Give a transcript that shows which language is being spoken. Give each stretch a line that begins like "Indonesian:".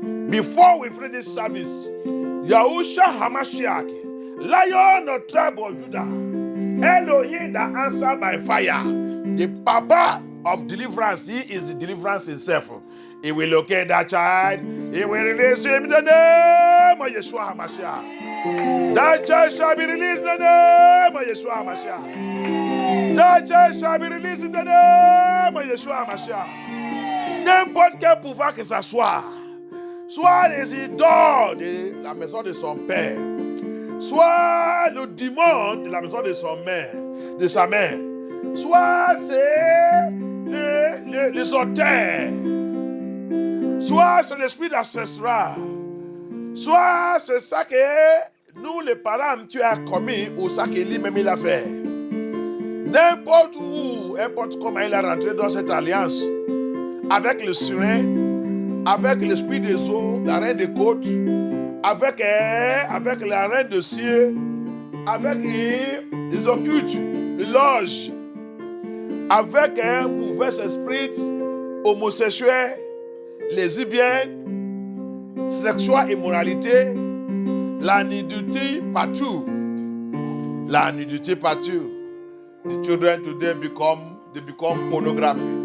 English: Before we finish this service, Yahushua HaMashiach, Lion of tribe of Judah, Elohim that answered by fire, the Papa of deliverance, he is the deliverance himself. He will locate that child, he will release him in the name of Yeshua HaMashiach. That child shall be released in the name of Yeshua HaMashiach. That child shall be released in the name of Yeshua HaMashiach.
French: N'importe quel pouvoir que ça soit les idoles de la maison de son père, soit le démon de la maison de sa mère, soit c'est les auteurs, soit c'est l'esprit d'ancestral, soit c'est ça que nous les parents tu as commis ou ça que lui-même il a fait. N'importe où, n'importe comment il a rentré dans cette alliance avec le surin, avec l'esprit des eaux, la reine des côtes, avec la reine de cieux, avec les occultes, les loges, avec un mauvais esprit homosexuel, lesbiennes, sexuelle immoralité, la nudité partout. La nudité partout.
English: The children today become pornography.